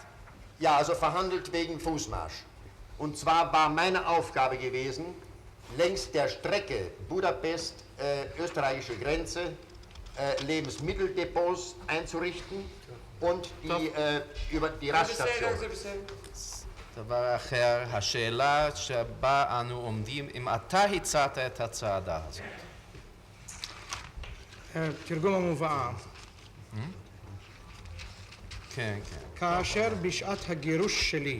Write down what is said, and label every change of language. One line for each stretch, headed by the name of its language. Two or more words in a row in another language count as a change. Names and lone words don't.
German: Ja, also verhandelt wegen Fußmarsch. Und zwar war meine Aufgabe gewesen, längs der Strecke Budapest, österreichische Grenze, Lebensmitteldepots einzurichten und über die Raststation.
Hebrew: דבר אחר, השאלה שבה אנו עומדים, אם אתה הצעת את הצעדה הזאת. תרגום המובאה. כן, כן. כאשר בשעת הגירוש שלי,